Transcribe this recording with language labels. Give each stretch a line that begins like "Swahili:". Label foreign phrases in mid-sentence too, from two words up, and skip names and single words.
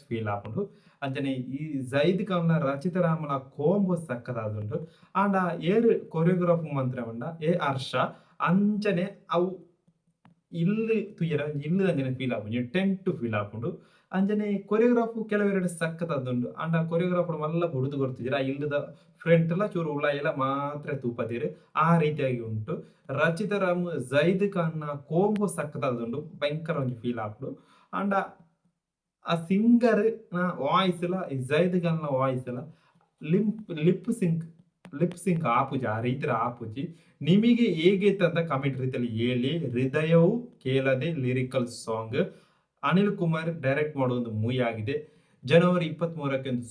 Tulu: ಫೀಲ್ ಆಪುಂಡು ಅಂಚನೆ ಈ ಜೈದ್ ಖಾನ್‌ಲ ರಚಿತಾ ರಾಮ್‌ಲ ಕೋಂಬೋ ಸಖತ್ತಾದುಂಡು ಆಂಡ ಏರ್ ಕೊರಿಯೋಗ್ರಾಫ್ ಮಂತ್ರ ಪಂಡ ಹರ್ಷ ಅಂಚನೆ ಅವು ಇಲ್ಲ್ ತೂಯರೆ ಇಲ್ಲ್ ಅಂಚನೆ ಫೀಲ್ ಆಪುಂಡು ಟೆಂಟ್ ಫೀಲ್ ಆಪುಂಡು ಅಂಚನೆ ಕೊರಿಯೋಗ್ರಾಫ್ ಕೆಲವೆರಡು ಸಖತ್ತಾದುಂಡು ಆಂಡ ಕೊರಿಯೋಗ್ರಾಫರ್ ಮಲ್ಲ ಬುಡ್ದು ಕೊರ್ತಿಜೆರ್ ಆ ಇಲ್ಲದ ಫ್ರಂಟ್‌ಲ ಚೂರು ಉಲಾಯಿಲ ಮಾತ್ರ ತೂಪದೆರ್ ಆ ರೀತಿಯಾಗಿ ಉಂಟು ರಚಿತಾ ರಾಮ್ ಜೈದ್ ಖಾನ್‌ನ ಕೋಂಬೋ ಸಖತ್ತಾದುಂಡು ಭಯಂಕರ ಒಂಜಿ ಫೀಲ್ ಆಪುಂಡು ಆಂಡ ಆ ಸಿಂಗರ್‌ನ ವಾಯ್ಸ್‌ಲ ಈ ಜೈದ್ ಖಾನ್‌ನ ವಾಯ್ಸ್‌ಲ
English: lip sync
Kannada: ಆಪುಜಿ ಆ ರೀತಿಲ ಆಪುಜಿ ನಿಮಿಗೆ ಹೇಗೈತೆ ಅಂತ ಕಮೆಂಟ್ ರೀತಿಯಲ್ಲಿ ಹೇಳಿ ಹೃದಯವು ಕೇಳದೆ
English: lyrical song
Kannada: ಅನಿಲ್ ಕುಮಾರ್ ಡೈರೆಕ್ಟ್ ಮಾಡೋ ಒಂದು ಮೂವಿ ಆಗಿದೆ ಜನವರಿ 23ಕ್ಕೆ ಒಂದು